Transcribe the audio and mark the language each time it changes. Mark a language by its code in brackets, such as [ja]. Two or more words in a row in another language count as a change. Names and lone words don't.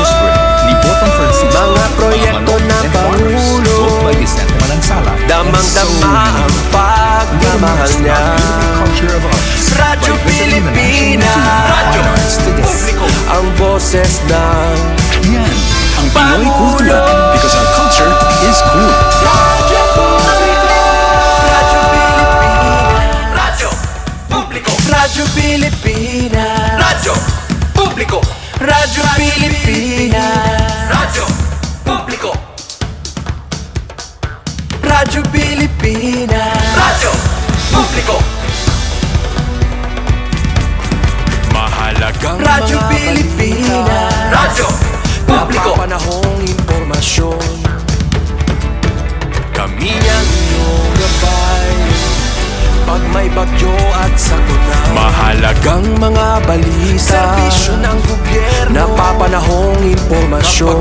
[tl] Mga proyekto ng Pangulo, damang-dama ang pagmamahal niya. Radyo Pilipinas, ang boses ng Ang Pinoy Kultura, [en] because our culture is cool. [tl] Radyo Publiko, Radyo Pilipinas, Radyo Publiko, Radyo Pilipinas, Radyo Publiko, Radyo Pilipinas, Radyo Publiko. Mahalagang Radyo Pilipinas, Radyo Publiko. Napapanahong impormasyon, kami ang iyong gabay pag may bagyo at sakuna. Mahalagang mga balita, serbisyo ng gobyerno, napapanahong impormasyon.